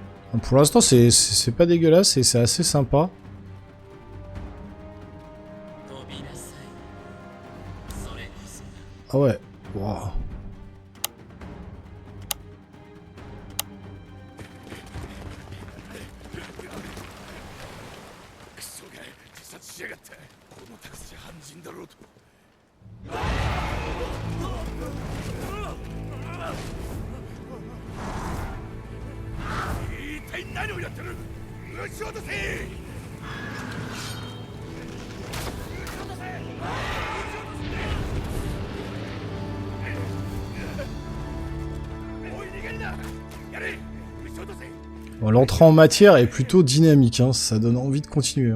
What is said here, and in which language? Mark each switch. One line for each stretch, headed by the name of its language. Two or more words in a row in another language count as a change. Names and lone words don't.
French: Pour l'instant, c'est pas dégueulasse et c'est assez sympa. Ah ouais. Wow.
Japanese: クソが自殺しやがったこの高さ犯人だろうと一体何をやってる撃ち落とせ
French: Bon, l'entrée en matière est plutôt dynamique, hein, ça donne envie de continuer.